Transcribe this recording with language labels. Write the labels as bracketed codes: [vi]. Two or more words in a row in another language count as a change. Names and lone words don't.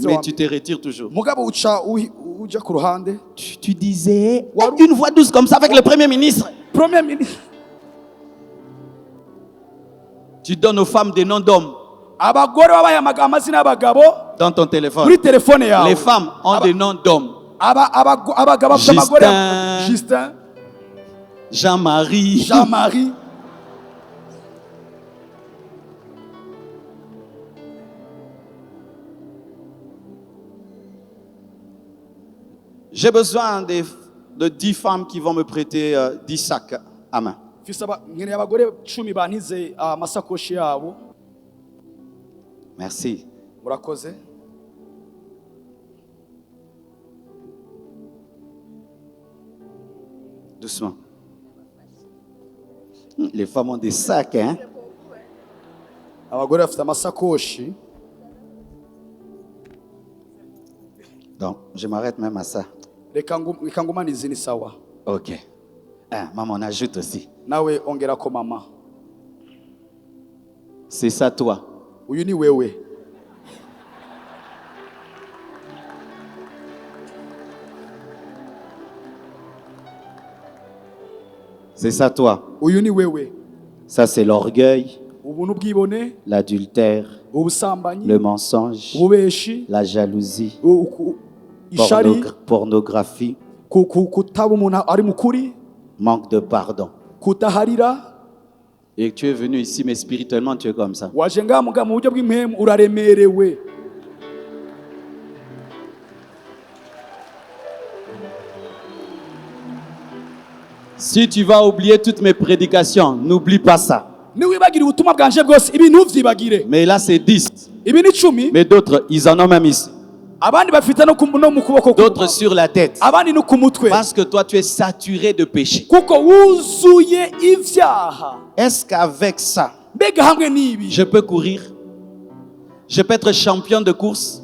[fr] Mais wa tu te retires toujours. [rn] mugabo uja ku ruhande [fr] Tu disais une voix douce comme ça avec le Premier ministre. premier ministre Tu donnes aux femmes des noms d'hommes [rn] abagore babayamaga amazina y'abagabo [fr] dans ton téléphone. [rn] muri telefone yawe [fr] Les femmes ont des noms d'hommes. [rn] abagabo b'amagore Justin [fr] Jean-Marie. [rn] Jean-Marie [fr] J'ai besoin de 10 femmes qui vont me prêter 10 sacs à main. [rn] nkeneye abagore 10 bantize amasakoshi yabo. [fr] Merci. [rn] Murakoze. [fr] Doucement. Les femmes ont des sacs, hein? [rn] Abagore bafite amasakoshi. [fr] Donc, je m'arrête même à ça. [rn] Reka ngumanize ni sawa. [fr] Ok. Ah, maman, on ajoute aussi. [rn] Nawe ongera ko mama. [fr] C'est ça, toi. [rn] Uyu ni wewe. [fr] C'est ça, toi. [rn] Uyu ni wewe. [fr] Ça, c'est l'orgueil, [rn] Ubuntu bwibone, [fr] l'adultère, [rn] ubusambanyi, [fr] le mensonge, [rn] ububeshi, [fr] la jalousie, [rn] ishari, [fr] pornographie, [rn] kutaba umuntu ari mukuri, [fr] manque de pardon. [rn] kutaharira. [fr] Et tu es venu ici, mais spirituellement, tu es comme ça. [rn] Waje ngaha mu buryo bw'impemu uraremerewe. [fr] Si tu vas oublier toutes mes prédications, n'oublie pas ça. [rn] Niwibagire ubutumwa bwanje bwose ibi ntuvyibagire. [fr] Mais là, c'est 10. [rn] Ibi ni 10. [fr] Mais d'autres, ils en ont même ici. [rn] abandi bafite no mu kuboko [fr] d'autres sur la tête. [rn] abandi no ku mutwe [fr] Parce que toi, tu es saturé de péché. [rn] kuko wuzuye ivyaha. [fr] Est-ce qu'avec ça, [rn] Mbega hamwe n'ibi [fr] je peux courir? Je peux être champion de course?